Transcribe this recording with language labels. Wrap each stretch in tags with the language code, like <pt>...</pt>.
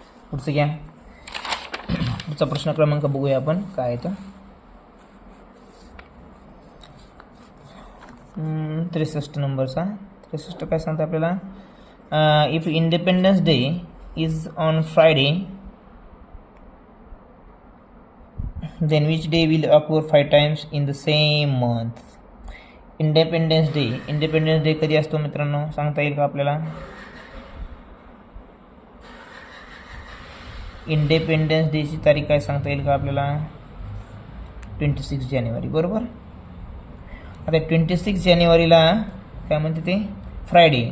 <mr>पुढचं घ्या. पुढचा प्रश्न क्रमांक बघूया आपण काय आहे तर 63 नंबरचा. 63 काय सांगतं आपल्याला,</mr> <en>If independence day is on Friday then which day will occur 5 times in the same month.</en> <mr>Independence day कधी असतो मित्रांनो, सांगता येईल का आपल्याला? इंडिपेंडन्स डेची तारीख काय सांगता येईल का आपल्याला? 26 जानेवारी. बरोबर. आता 26 जानेवारीला काय म्हणते ते, फ्रायडे.</mr>